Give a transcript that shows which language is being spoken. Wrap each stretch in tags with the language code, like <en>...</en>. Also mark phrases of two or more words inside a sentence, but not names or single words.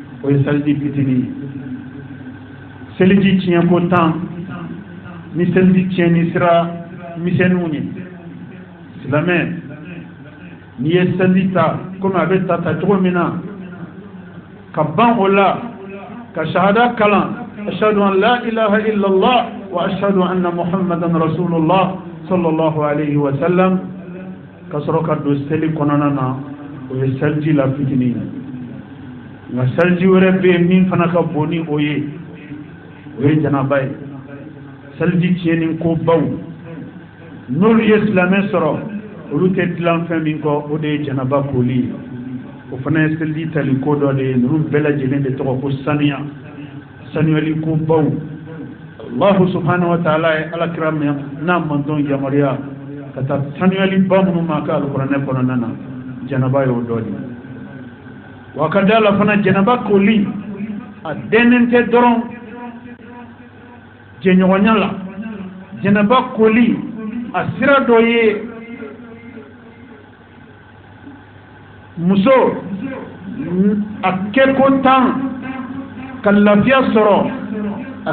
<bm>o ye saliji fitini seliji tiɲɛ ko 10 ni seliji tiɲɛni sira misɛnninw ye silamɛ n'i ye seliji ta komi a bɛ ta cogo min na ka ban o la ka shahada kalan</bm> <ar>أشهد أن لا إله إلا الله وأشهد أن محمدا رسول الله صلى الله عليه وسلم</ar> <bm>ka sɔrɔ ka don seli kɔnɔna na o ye seliji la fitini nka seliji wɛrɛ bɛ yen min fana ka bon ni o ye janaba ye seliji tiɲɛni ko baw n'olu ye silamɛ sɔrɔ olu tɛ dilan fɛn min kɔ o de ye janaba koli ye o fana ye seliji tali ko dɔ de ye ninnu bɛɛ lajɛlen de tɔgɔ ko saniya sanuyali ko baw</bm> <ar>الله سبحانه وتعالى</ar> <bm>ye alakira n'a manton yamaruya ka taa sanuyali ba minnu ma ka alikuranɛ kɔnɔna na janaba y'o dɔ de wa ka da la fana janaba koli a dɛnnen tɛ dɔrɔn jɛɲɔgɔnya la janaba koli a sira dɔ ye muso a kɛ ko 10 ka lafiya sɔrɔ a</bm>